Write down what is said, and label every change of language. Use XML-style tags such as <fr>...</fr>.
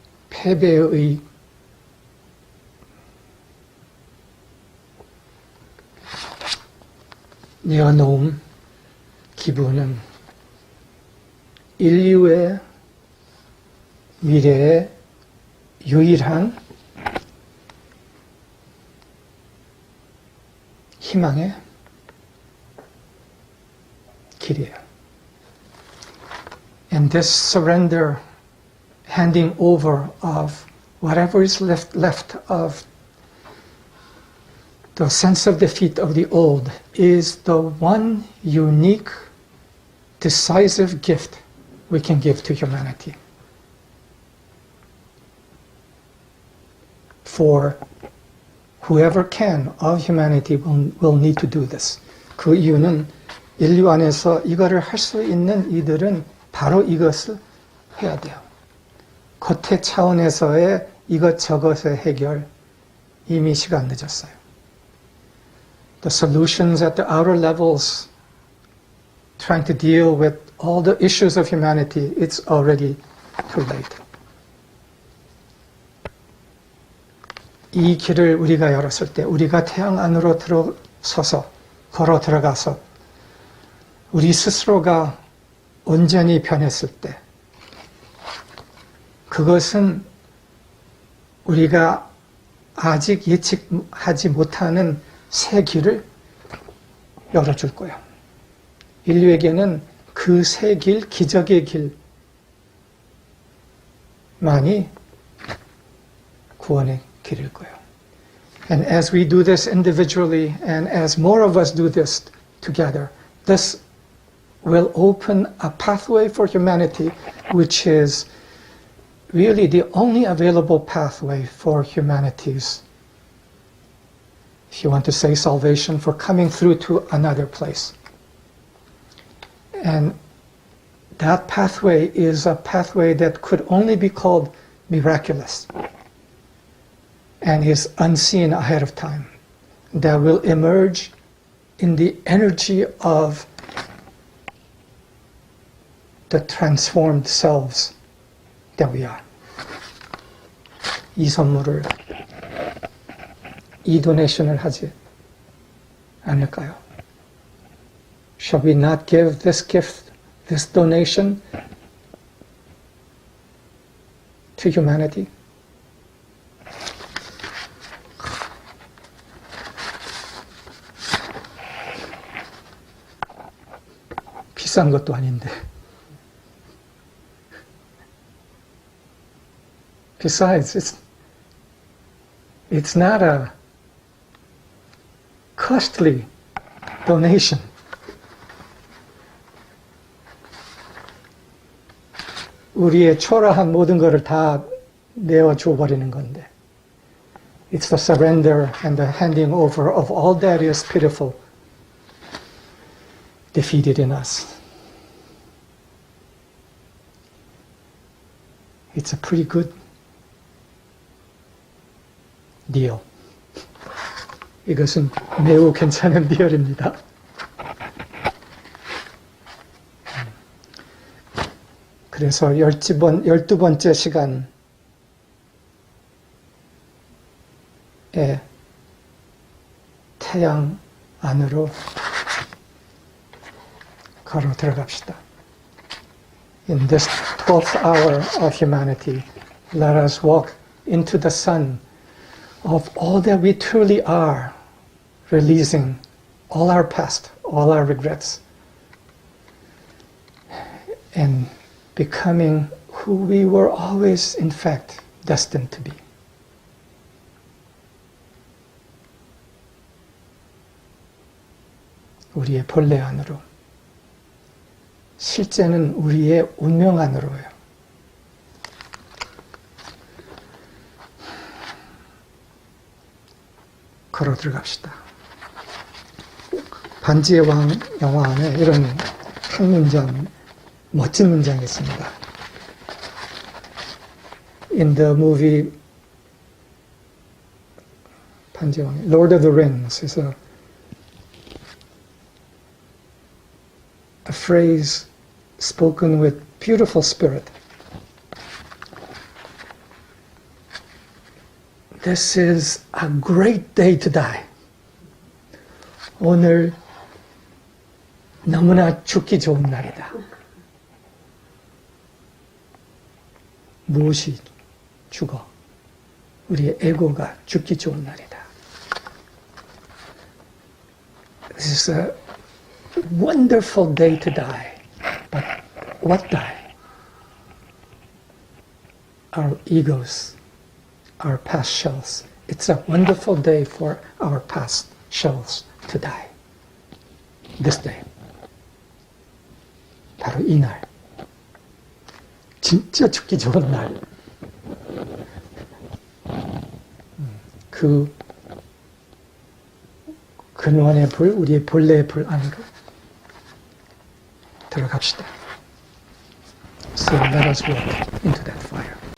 <ko>패배의 내어놓음 기부는 인류의 미래의 유일한 희망의 길이에요.</ko> <en>And this surrender, handing over of whatever is left of the sense of defeat of the old is the one unique, decisive gift we can give to humanity. For whoever can of humanity will need to do this.</en> <ko>그 이유는 인류 안에서 이거를 할 수 있는 이들은 바로 이것을 해야 돼요. 겉의 차원에서의 이것저것의 해결 이미 시간 늦었어요.</ko> <en>The solutions at the outer levels, trying to deal with all the issues of humanity, it's already too late.</en> <ko>이 길을 우리가 열었을 때, 우리가 태양 안으로 들어서서, 걸어 들어가서, 우리 스스로가 온전히 변했을 때, 그것은 우리가 아직 예측하지 못하는 새 길을 열어줄 거예요. 인류에게는 그 새 길, 기적의 길만이 구원의 길일 거예요.</ko> <en>And as we do this individually, and as more of us do this together, this will open a pathway for humanity, which is really the only available pathway for humanity's, if you want to say salvation, for coming through to another place. And that pathway is a pathway that could only be called miraculous and is unseen ahead of time, that will emerge in the energy of the transformed selves that we are.</en> <ko>이 선물을, 이 도네이션을 하지 않을까요?</ko> <en>Shall we not give this gift, this donation to humanity?</en> <ko>비싼 것도 아닌데.</ko> <en>Besides, it's not a costly donation.</en> <ko>우리의 초라한 모든 것을 다 내어줘 버리는 건데.</ko> <en>It's the surrender and the handing over of all that is pitiful, defeated in us. It's a pretty good deal.</en> <ko>이것은 매우 괜찮은 디얼입니다. 그래서 12번째 시간에 태양 안으로 걸어 들어갑시다.</ko> <en>In this 12th hour of humanity, let us walk into the sun of all that we truly are, releasing all our past, all our regrets, and becoming who we were always, in fact, destined to be.</en> <ko>우리의 본래 안으로, 실제는 우리의 운명 안으로요. 걸어 들어갑시다. 반지의 왕 영화 안에 이런 한 문장, 멋진 문장이 있습니다.</ko> <en>in the movie Lord of the Rings is a phrase spoken with beautiful spirit. This is a great day to die.</en> <ko>오늘 너무나 죽기 좋은 날이다. 무엇이 죽어? 우리의 에고가 죽기 좋은 날이다.</ko> <en>This is a wonderful day to die. But what die? Our egos, our past shells. It's a wonderful day for our past shells to die. This day.</en> <ko>바로 이 날. 진짜 죽기 좋은 날. 그 근원의 불, 우리의 본래의 불 안으로 들어갑시다.</ko> <en>So let us walk into that fire.</en>